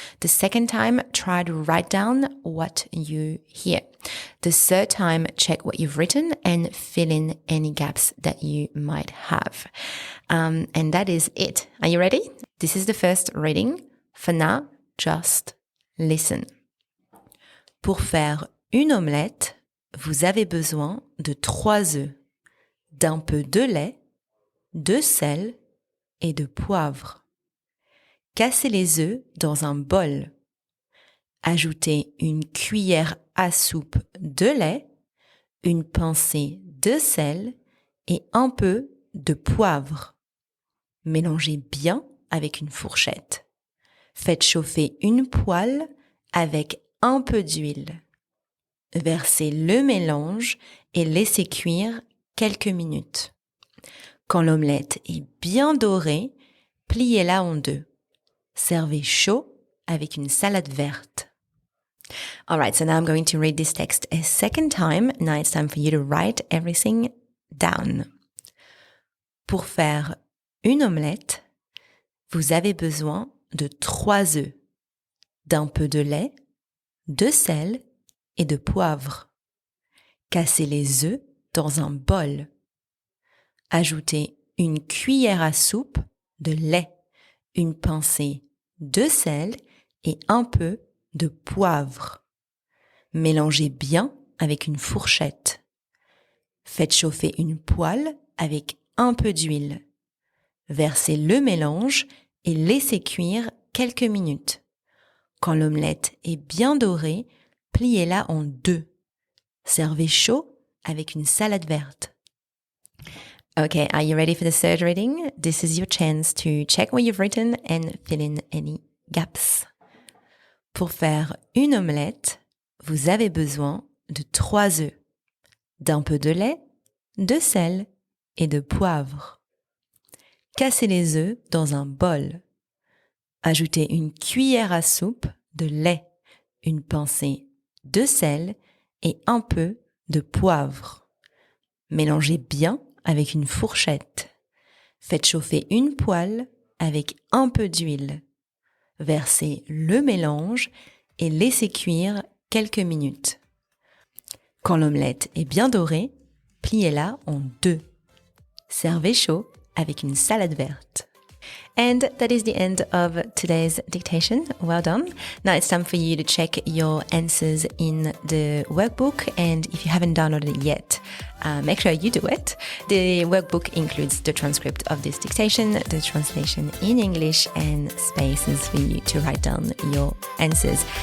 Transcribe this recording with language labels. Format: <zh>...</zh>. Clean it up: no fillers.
<en>The second time, try to write down what you hear. The third time, check what you've written and fill in any gaps that you might have. And that is it. Are you ready? This is the first reading. For now, just listen.</en> <fr>Pour faire une omelette, vous avez besoin de 3 œufs, d'un peu de lait, de sel et de poivre. Cassez les œufs dans un bol. Ajoutez une cuillère à soupe de lait, une pincée de sel et un peu de poivre. Mélangez bien avec une fourchette. Faites chauffer une poêle avec un peu d'huile. Versez le mélange et laissez cuire quelques minutes. Quand l'omelette est bien dorée, pliez-la en 2. Servez chaud avec une salade verte.</fr> <en>All right, so now I'm going to read this text a second time. Now it's time for you to write everything down.</en> <fr>Pour faire une omelette, vous avez besoin de 3 œufs, d'un peu de lait, de sel et de poivre. Cassez les œufs dans un bol. Ajoutez une cuillère à soupe de lait, une pincée de sel et un peu de poivre. Mélangez bien avec une fourchette. Faites chauffer une poêle avec un peu d'huile. Versez le mélange et laissez cuire quelques minutes. Quand l'omelette est bien dorée, pliez-la en 2. Servez chaud avec une salade verte.</fr> <en>Okay, are you ready for the third reading? This is your chance to check what you've written and fill in any gaps.</en> <fr>Pour faire une omelette, vous avez besoin de 3 œufs, d'un peu de lait, de sel et de poivre. Cassez les œufs dans un bol. Ajoutez une cuillère à soupe de lait, une pincée de sel et un peu de poivre. Mélangez bien avec une fourchette. Faites chauffer une poêle avec un peu d'huile. Versez le mélange et laissez cuire quelques minutes. Quand l'omelette est bien dorée, pliez-la en 2. Servez chaud avec une salade verte.</fr> <en>And that is the end of today's dictation. Well done. Now it's time for you to check your answers in the workbook. And if you haven't downloaded it yet, make sure you do it. The workbook includes the transcript of this dictation, the translation in English, and spaces for you to write down your answers.</en>